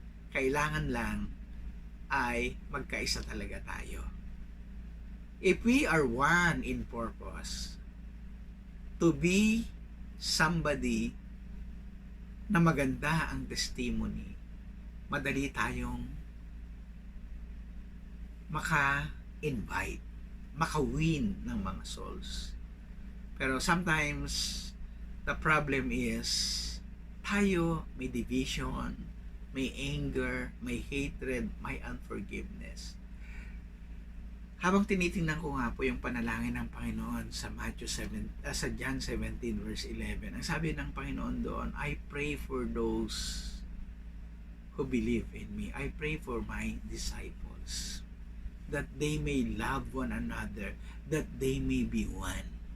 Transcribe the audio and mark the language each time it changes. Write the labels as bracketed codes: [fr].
[tl] Kailangan lang ay magkaisa talaga tayo. [en] If we are one in purpose, to be somebody [tl] na maganda ang testimony, madali tayong maka-invite, maka-win ng mga souls. Pero [en] sometimes, the problem is, [tl] tayo may division, may anger, may hatred, may unforgiveness. Habang tinitingnan ko nga po yung panalangin ng Panginoon sa sa John 17 verse 11, ang sabi ng Panginoon doon, [en] I pray for those who believe in me. I pray for my disciples that they may love one another, that they may be one.